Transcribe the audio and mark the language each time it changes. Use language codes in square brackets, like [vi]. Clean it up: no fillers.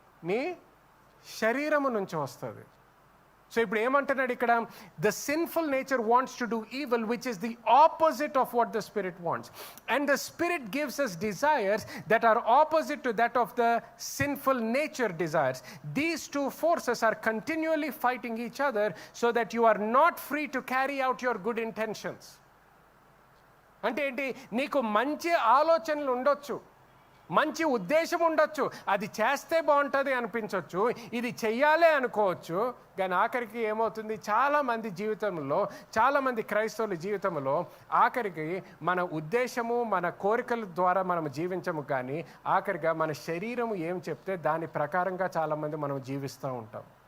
[te] నీ శరీరము నుంచి వస్తుంది. సో ఇప్పుడు ఏమంటున్నాడు ఇక్కడ? [en] The sinful nature wants to do evil which is the opposite of what the spirit wants, and the spirit gives us desires that are opposite to that of the sinful nature desires. These two forces are continually fighting each other so that you are not free to carry out your good intentions. [te] అంటే ఏంటి? నీకు మంచి ఆలోచనలు ఉండొచ్చు, మంచి ఉద్దేశం ఉండొచ్చు, అది చేస్తే బాగుంటుంది అనిపించవచ్చు, ఇది చెయ్యాలే అనుకోవచ్చు. కానీ ఆఖరికి ఏమవుతుంది? చాలామంది జీవితంలో, చాలామంది క్రైస్తవుల జీవితంలో ఆఖరికి మన ఉద్దేశము, మన కోరికల ద్వారా మనం జీవించము, కానీ ఆఖరిగా మన శరీరము ఏం చెప్తే దాని ప్రకారంగా చాలామంది మనం జీవిస్తూ ఉంటాం.